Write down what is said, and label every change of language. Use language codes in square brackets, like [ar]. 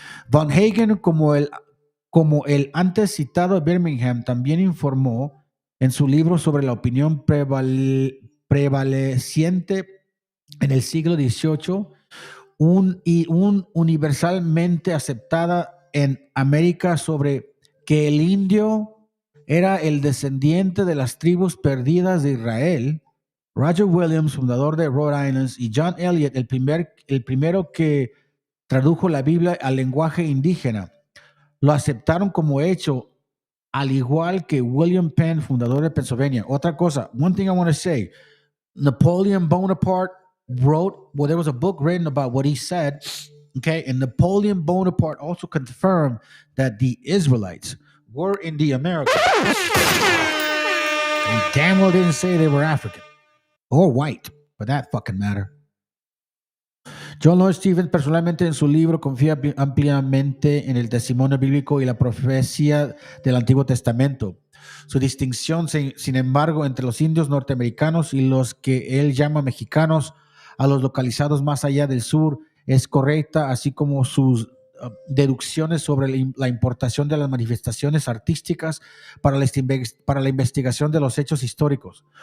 [es] Van Hagen, como el antes citado Birmingham, también informó en su libro sobre la opinión prevaleciente en el siglo XVIII, un universalmente aceptada en América sobre que el indio era el descendiente de las tribus perdidas de Israel. Roger Williams, fundador de Rhode Island, y John Eliot, el primero que tradujo la Biblia al lenguaje indígena, lo aceptaron como hecho, al igual que William Penn, fundador de Pennsylvania. [en] Otra cosa, one thing I want to say, Napoleon Bonaparte there was a book written about what he said, okay, and Napoleon Bonaparte also confirmed that the Israelites were in the Americas. He damn well didn't say they were African or white, for that fucking matter. [es] John Lloyd Stephens personalmente en su libro confía ampliamente en el testimonio bíblico y la profecía del Antiguo Testamento. Su distinción, sin embargo, entre los indios norteamericanos y los que él llama mexicanos, a los localizados más allá del sur, es correcta, así como sus deducciones sobre la importación de las manifestaciones artísticas para la investigación de los hechos históricos.